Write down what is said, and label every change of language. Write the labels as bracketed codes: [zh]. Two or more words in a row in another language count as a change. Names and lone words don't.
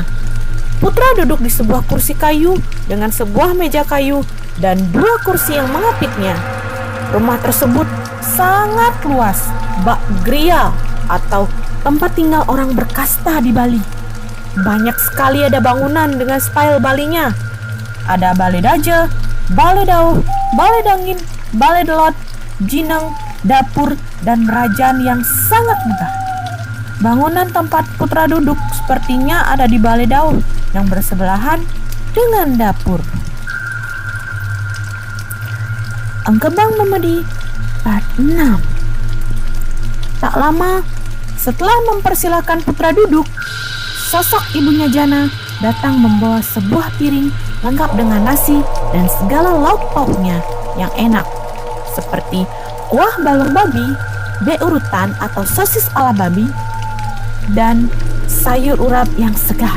[id] Putra duduk di sebuah kursi kayu dengan sebuah meja kayu dan 2 kursi yang mengapitnya. Rumah tersebut sangat luas, bak gria atau tempat tinggal orang berkasta di Bali. Banyak sekali ada bangunan dengan style Balinya. Ada balai daja, balai dauh, balai dangin, balai delot, jineng, dapur, dan rajaan yang sangat megah. Bangunan tempat Putra duduk sepertinya ada di balai dauh yang bersebelahan dengan dapur. Engkebang Memedi part 6. Tak lama setelah mempersilahkan putra duduk, sosok ibunya Jana datang membawa sebuah piring lengkap dengan nasi dan segala lauk pauknya yang enak, seperti kuah balung babi, beurutan atau sosis ala babi, dan sayur urap yang segar.